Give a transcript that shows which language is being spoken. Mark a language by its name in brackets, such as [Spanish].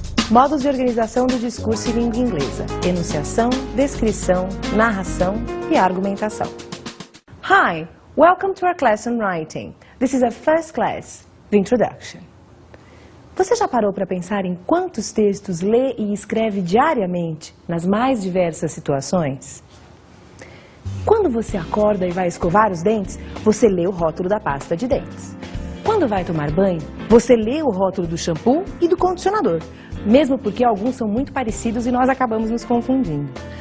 [Portuguese] Modos de organização do discurso em língua inglesa: enunciação, descrição, narração e argumentação. [English] Hi, welcome to our class on writing. This is our first class, the introduction. [Portuguese] Você já parou para pensar em quantos textos lê e escreve diariamente nas mais diversas situações? Quando você acorda e vai escovar os dentes, você lê o rótulo da pasta de dentes. Quando vai tomar banho, você lê o rótulo do shampoo e do condicionador, mesmo porque alguns são muito parecidos e nós acabamos nos confundindo.